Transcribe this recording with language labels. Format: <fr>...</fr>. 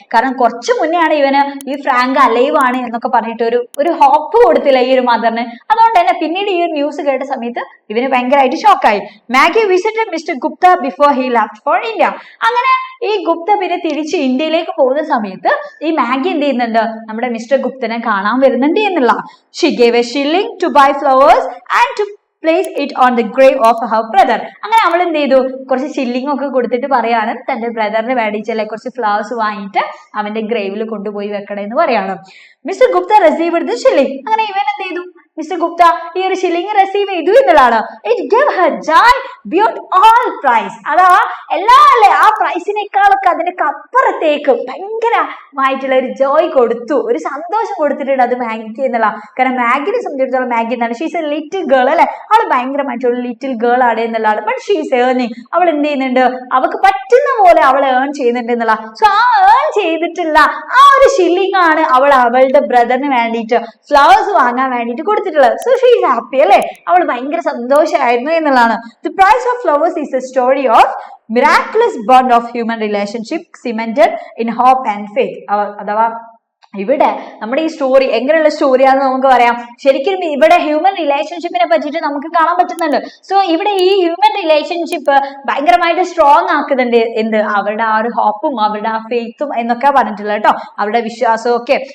<ml>കാരണം കുറച്ചു മുന്നേ ആണ് ഇവന് ഈ ഫ്രാങ്ക് അലൈവ് ആണ് എന്നൊക്കെ പറഞ്ഞിട്ട് ഒരു ഹോപ്പ് കൊടുത്തില്ല ഈ ഒരു മദറിന്. അതുകൊണ്ട് തന്നെ പിന്നീട് ഈ ഒരു ന്യൂസ് കേട്ട സമയത്ത് ഇവന് ഭയങ്കരമായിട്ട് ഷോക്കായി.</ml> <en>Maggie visited mister Gupta before he left for India.</en> <ml>അങ്ങനെ ഈ ഗുപ്ത പിന്നെ തിരിച്ച് ഇന്ത്യയിലേക്ക് പോകുന്ന സമയത്ത് ഈ മാഗി എന്ത് ചെയ്യുന്നുണ്ട്? നമ്മുടെ മിസ്റ്റർ ഗുപ്തനെ കാണാൻ വരുന്നുണ്ട് എന്നുള്ള.</ml> <en>She gave a shilling to buy flowers and to place it on the grave of her brother.</en> <ml>അങ്ങനെ അവൾ എന്ത് ചെയ്തു? കുറച്ച് ഷില്ലിംഗ് ഒക്കെ കൊടുത്തിട്ട് പറയാണ് തന്റെ ബ്രദറിന് വേണ്ടിച്ചല്ലേ കുറച്ച് ഫ്ലവേഴ്സ് വാങ്ങിയിട്ട് അവന്റെ ഗ്രേവിൽ കൊണ്ടുപോയി വെക്കണം എന്ന് പറയാണ്.</ml> <en>Mister Gupta received the shilling.</en> <ml>അങ്ങനെ ഇവൻ എന്ത് ചെയ്തു? മിസ്റ്റർ ഗുപ്ത ഈ ഒരു ഷില്ലിങ് റിസീവ് ചെയ്തു എന്നുള്ളതാണ്.</ml> <en>It give her joy beyond all price.</en> <ml>അതാ എല്ലാ അല്ലെ ആ പ്രൈസിനേക്കാളൊക്കെ അതിനൊക്കെ അപ്പുറത്തേക്ക് ഭയങ്കരമായിട്ടുള്ള ഒരു ജോയ് കൊടുത്തു, ഒരു സന്തോഷം കൊടുത്തിട്ടുണ്ട് അത് മാഗിക്ക് എന്നുള്ള. കാരണം മാഗിനെ സംബന്ധിച്ചിടത്തോളം മാഗി എന്താണ്,</ml> <en>she's a little girl</en> <ml>അല്ലെ, അവൾ ഭയങ്കരമായിട്ടുള്ള ലിറ്റിൽ ഗേൾ ആണ് എന്നുള്ളതാണ്.</ml> <en>but she's earning,</en> <ml>അവൾ എന്ത് ചെയ്യുന്നുണ്ട്, അവൾക്ക് പറ്റുന്ന പോലെ അവൾ ഏൺ ചെയ്യുന്നുണ്ട് എന്നുള്ള. സോ ആ ഏൺ ചെയ്തിട്ടുള്ള ആ ഒരു ഷില്ലിംഗ് ആണ് അവൾ അവളുടെ ബ്രദറിന് വേണ്ടിയിട്ട് ഫ്ലവേഴ്സ് വാങ്ങാൻ വേണ്ടിയിട്ട് കൊടുത്തിട്ടുള്ളത്.</ml> <en>so she is happy</en> <ml>അല്ലെ, അവൾ ഭയങ്കര സന്തോഷമായിരുന്നു എന്നുള്ളതാണ്.</ml> <en>The price of flowers is a story of miraculous bond of human relationship cemented in hope and faith.</en> <ml>അഥവാ ഇവിടെ നമ്മുടെ ഈ സ്റ്റോറി എങ്ങനെയുള്ള സ്റ്റോറിയാണെന്ന് നമുക്ക് പറയാം. ശരിക്കും ഇവിടെ ഹ്യൂമൻ റിലേഷൻഷിപ്പിനെ പറ്റിയിട്ട് നമുക്ക് കാണാൻ പറ്റുന്നുണ്ട്. സോ ഇവിടെ ഈ ഹ്യൂമൻ റിലേഷൻഷിപ്പ് ഭയങ്കരമായിട്ട് സ്ട്രോങ് ആക്കുന്നുണ്ട്. എന്ത്, അവരുടെ ആ ഒരു ഹോപ്പും അവരുടെ ആ ഫെയ്ത്തും എന്നൊക്കെ പറഞ്ഞിട്ടുള്ളത് കേട്ടോ, അവരുടെ വിശ്വാസവും ഒക്കെ.</ml>